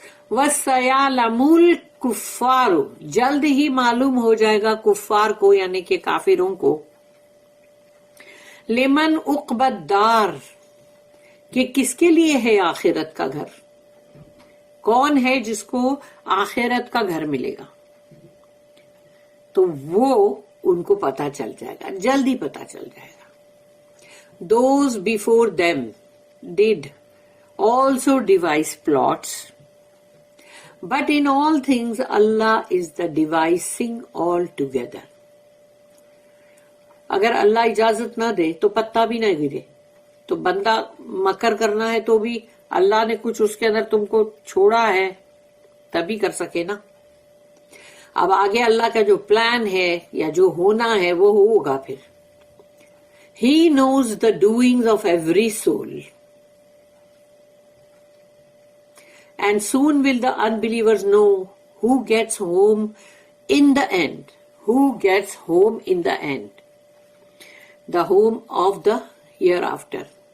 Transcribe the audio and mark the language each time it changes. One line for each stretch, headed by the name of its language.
Arabic: وَسَيَعْلَمُ الْكُفَّارُ،
Urdu: جلد ہی معلوم ہو جائے گا کفار کو یعنی کہ کافروں کو،
Arabic: لمن عقبى الدار
Urdu: کہ کس کے لیے ہے آخرت کا گھر، کون ہے جس کو آخرت کا گھر ملے گا، تو وہ ان کو پتا چل جائے گا، جلدی پتا چل جائے گا.
English: Those before them did also devise plots, but in all things Allah is the devising altogether.
Urdu: اگر اللہ اجازت نہ دے تو پتا بھی نہ گرے، تو بندہ مکر کرنا ہے تو بھی اللہ نے کچھ اس کے اندر تم کو چھوڑا ہے تبھی کر سکے نا. اب آگے اللہ کا جو پلان ہے یا جو ہونا ہے وہ ہوگا پھر.
English: He knows the doings of every soul. And soon will the unbelievers know who gets home in the end. Who gets home in the end. The home of the hereafter.